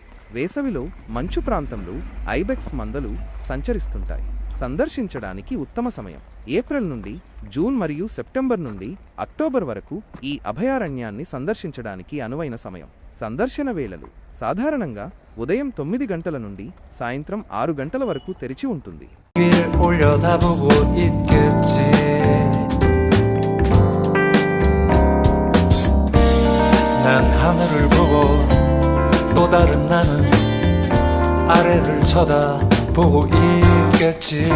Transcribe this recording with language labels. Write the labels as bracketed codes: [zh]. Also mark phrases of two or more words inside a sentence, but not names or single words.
[te] వేసవిలో మంచు ప్రాంతంలో ఐబెక్స్ మందలు సంచరిస్తుంటాయి. సందర్శించడానికి ఉత్తమ సమయం ఏప్రిల్ నుండి జూన్ మరియు సెప్టెంబర్ నుండి అక్టోబర్ వరకు ఈ అభయారణ్యాన్ని సందర్శించడానికి అనువైన సమయం. సందర్శన వేళలు సాధారణంగా ఉదయం 9 గంటల నుండి సాయంత్రం 6 గంటల వరకు తెరిచి ఉంటుంది. [ko] 올려다보고 있겠지. 난 하늘을 보고 또 다른 나는 아래를 쳐다보고 있겠지.